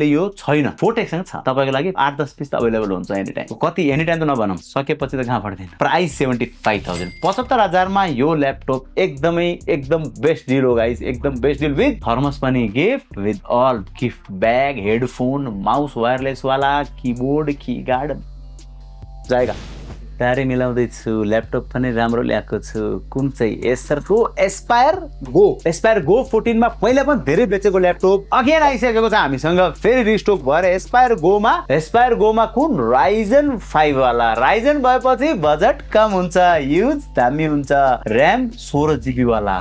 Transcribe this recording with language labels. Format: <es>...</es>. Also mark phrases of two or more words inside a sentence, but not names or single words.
<ne>यो छैन, फोटेक्सँग छ तपाईको लागि 8-10 पिस त अवेलेबल हुन्छ</ne> <en>any time.</en> <ne>कति</ne> <en>any time</en> <ne>त नभनौं, सकेपछि त कहाँ पड्दैन। प्राइस 75,000, 75,000 मा यो ल्यापटप एकदम</ne> <en>best deal</en> <ne>हो गाइस। एकदम</ne> <en>best deal with thermos</en> <ne>पनि</ne> <en>gift, with all gift bag, headphone, mouse wireless</en> <ne>वाला,</ne> <en>keyboard, keyguard</en> <ne>जाएगा। तारे मिलाउँदैछु, ल्यापटप पनि राम्रो ल्याएको छु। कुन चाहिँ एसरको एस्पायर गो 14 मा पहिला पनि धेरै बेचेको ल्यापटप अगेन आइसकेको छ हामीसँग, फेरि रिस्टक भएर एस्पायर गोमा कुन राइजन 5 वाला। राइजन भएपछि बजेट कम हुन्छ, युज दामी हुन्छ, र्याम 16GB वाला।</ne>